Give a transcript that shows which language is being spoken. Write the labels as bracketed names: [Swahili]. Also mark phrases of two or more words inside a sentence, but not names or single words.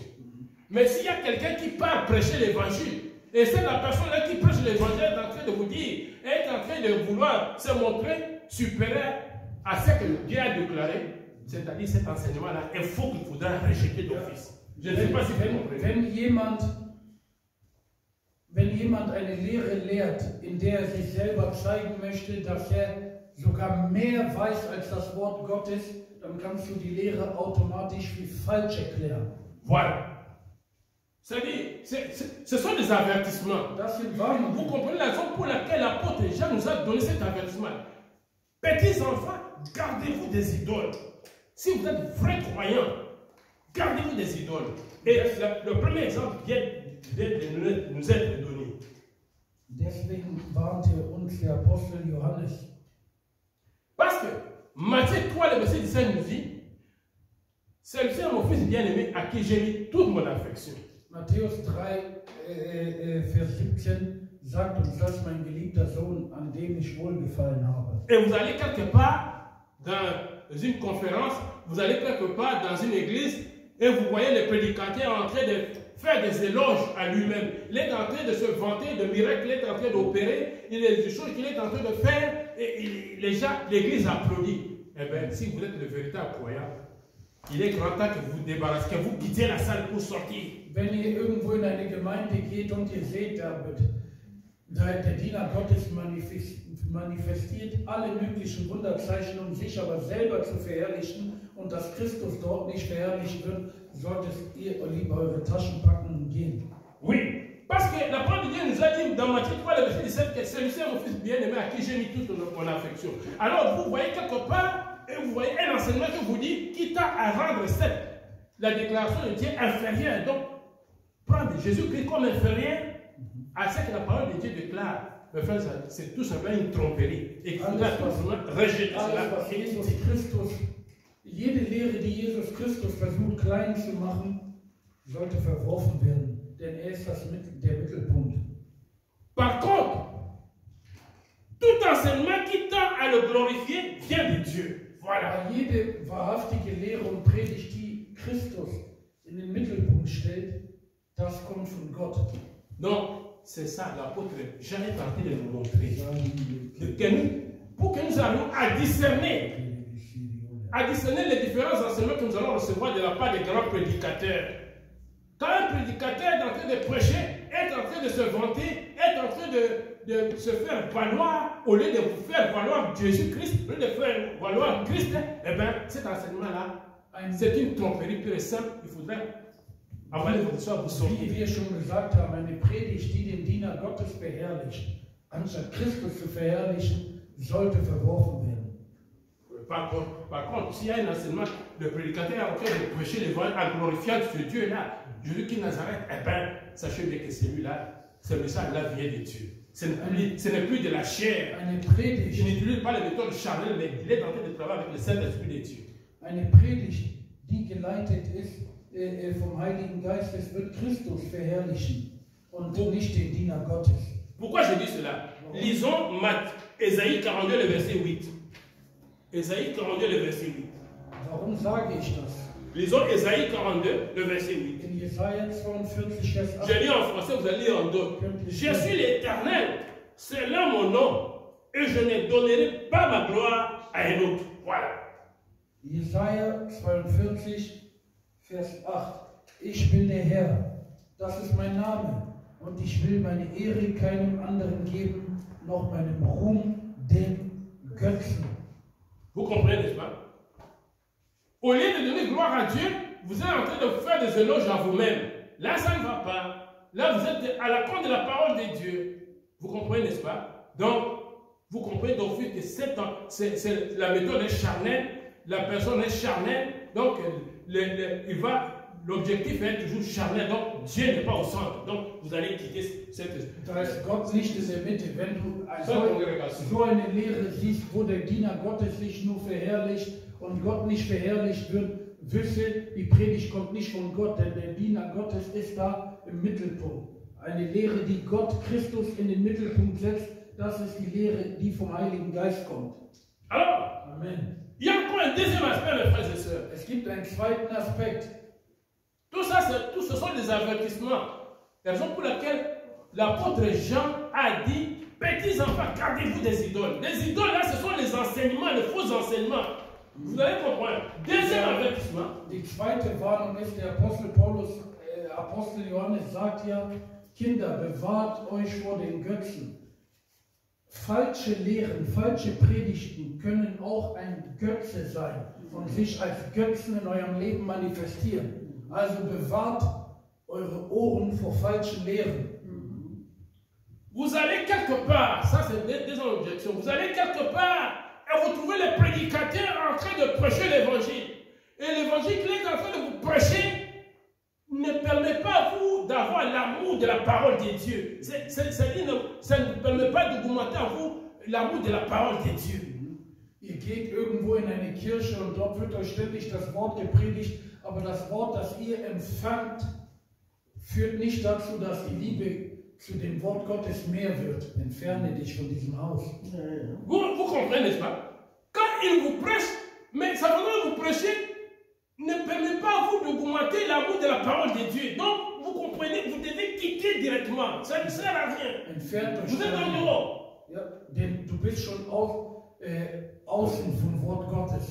[French] Mais s'il y a quelqu'un qui part prêcher l'évangile, et c'est la personne-là qui prêche l'évangile est en train de vous dire, est en train de vouloir se montrer supérieur à ce que Dieu a déclaré, c'est-à-dire cet enseignement-là, il faut qu'il faudra rejeter d'office. Je ne sais pas si vous comprenez. [German] Wenn jemand eine Lehre lehrt, in der sich selber zeigen möchte, dass sogar mehr weiß als das Wort Gottes, dann kannst du die Lehre automatisch wie falsch erklären. [French] Voilà. C'est-à-dire, ce sont des avertissements. Vous comprenez la raison pour laquelle l'apôtre Jean nous a donné cet avertissement. Petits enfants, gardez-vous des idoles. Si vous êtes vrais croyants, gardez-vous des idoles. Et le premier exemple vient de nous être donné. [German] Deswegen warnte uns der Apostel Johannes. [French] Parce que Matthieu 3, le verset 17 nous dit, celui-ci est mon fils bien-aimé à qui j'ai mis toute mon affection. [German] Matthäus 3, Vers 17 sagt uns, das ist mein geliebter Sohn, an dem ich wohlgefallen habe. [French] Et vous allez quelque part dans une conférence, vous allez quelque part dans une église et vous voyez le prédicateur en train de faire des éloges à lui-même. Il est en train de se vanter de miracles, il est en train d'opérer, il y a des choses qu'il est en train de faire et l'église applaudit. Eh bien, si vous êtes le véritable croyant, il est grand temps que vous vous débarrassez, que vous quittiez la salle pour sortir. [German] Wenn ihr irgendwo in eine Gemeinde geht und ihr seht, der Diener Gottes manifestiert alle möglichen Wunderzeichen, um sich aber selber zu verherrlichen und dass Christus dort nicht verherrlicht wird, solltet ihr lieber eure Taschen packen und gehen. [French] Oui, parce que la parole de Dieu nous a dit dans Matthieu 3, le verset 17, que celui-ci est mon fils bien-aimé à qui j'ai mis toute mon affection. Alors vous voyez quelque part, et vous voyez un enseignement qui vous dit, qui t'a à rendre la déclaration de Dieu inférieure. Donc, prendre Jésus-Christ comme inférieur à ce que la parole de Dieu déclare. Mais frère, c'est tout simplement une tromperie. Et il faudra tout simplement rejeter cela. [German] Jede Lehre, die Jesus Christus versucht klein zu machen, sollte verworfen werden, denn er ist der Mittelpunkt. [French] Par contre, tout enseignement qui tend à le glorifier vient de Dieu. Voilà. [German] Jede wahrhaftige Lehre und Predigt, die Christus in den Mittelpunkt stellt, das kommt von Gott. [French] Donc, c'est ça, l'apôtre Jean est en train de nous montrer. Pour que nous arrivions à discerner les différents enseignements que nous allons recevoir de la part des grands prédicateurs. Quand un prédicateur est en train de prêcher, est en train de se vanter, est en train de se faire valoir, au lieu de vous faire valoir Jésus-Christ, au lieu de faire valoir Christ, eh bien, cet enseignement-là, c'est une tromperie pure et simple. Il faudrait avoir les conditions à vous sortir. [German] Wie wir schon gesagt haben, eine Predigt, die den Diener Gottes verherrlicht, anstatt Christus zu verherrlichen, sollte verworfen werden. [French] Par contre, s'il y a un enseignement, le prédicateur est en train de prêcher l'évangile en glorifiant ce Dieu-là, Jésus qui Nazareth, eh bien, sachez bien que celui-là, ce message-là vient de Dieu. Ce n'est plus de la chair. Il n'utilise pas les méthodes charnelles, mais il est en train de travailler avec le Saint-Esprit de Dieu. [German] Eine Predigt, die geleitet ist vom Heiligen Geist, es wird Christus verherrlichen und nicht den Diener Gottes. [French] Pourquoi je dis cela? Lisons Ésaïe 42, le verset 8. Ésaïe 42, le verset 8. [German] Warum sage ich das? [French] Lisons Ésaïe 42, le verset 8. [German] In Jesaja 42, Vers 8. [French] Je lis en français, vous allez lire en d'autres. Je suis l'Éternel, c'est là mon nom, et je ne donnerai pas ma gloire à un autre. Voilà. [German] Jesaja 42, Vers 8. Ich bin der Herr, das ist mein Name, und ich will meine Ehre keinem anderen geben, noch meinem Ruhm den Götzen. [French] Vous comprenez, n'est-ce pas? Au lieu de donner gloire à Dieu, vous êtes en train de faire des éloges à vous-même. Là, ça ne va pas. Là, vous êtes à la compte de la parole de Dieu. Vous comprenez, n'est-ce pas? Donc, Vous comprenez donc que la méthode est charnelle, la personne est charnelle, donc l'objectif est toujours charnel, donc Dieu n'est pas au centre. Donc vous allez quitter cette... [German] Da ist Gott nicht in der Mitte. Wenn du so eine Lehre siehst, wo der Diener Gottes sich nur verherrlicht und Gott nicht verherrlicht wird, wisse, die Predigt kommt nicht von Gott, denn der Diener Gottes ist da im Mittelpunkt. Eine Lehre, die Gott, Christus in den Mittelpunkt setzt, das ist die Lehre, die vom Heiligen Geist kommt. [French] Alors, Amen. Il y a encore un deuxième aspect, mes frères et sœurs. [German] Es gibt einen zweiten Aspekt. [French] Tout ça, tout ce sont des avertissements. La raison pour laquelle l'apôtre Jean a dit, petits enfants, gardez-vous des idoles. Les idoles, là, ce sont les enseignements, les faux enseignements. Vous allez comprendre. Deuxième avertissement. [German] Die zweite Warnung ist, der Apostel Paulus, Apostel Johannes sagt ja, Kinder, bewahrt euch vor den Götzen. Falsche Lehren, falsche Predigten können auch ein Götze sein und sich als Götzen in eurem Leben manifestieren. Also bewahrt eure Ohren vor falschen Lehren. [French] Vous allez quelque part, ça c'est des objections, vous allez quelque part et vous trouvez les prédicateurs en train de prêcher l'évangile. Et l'évangile qu'il est en train de vous prêcher ne permet pas à vous d'avoir l'amour de la parole de Dieu. C'est-à-dire, ça ne permet pas d'augmenter en vous l'amour de la parole de Dieu. [German] Ihr geht irgendwo in eine Kirche und dort wird euch ständig das Wort gepredigt, aber das Wort, das ihr empfangt, führt nicht dazu, dass die Liebe zu dem Wort Gottes mehr wird. Entferne dich von diesem Haus. [French] Vous comprenez, n'est-ce pas? Quand il vous prêche, mais ça veut vous prêcher ne permet pas à vous d'augmenter l'amour de la parole de Dieu. Donc, vous comprenez, vous devez quitter directement. Ça ne sert à rien. [German] Entfernt euch [French] Vous êtes en dehors. [German] Ja, denn du bist schon außen vom Wort Gottes.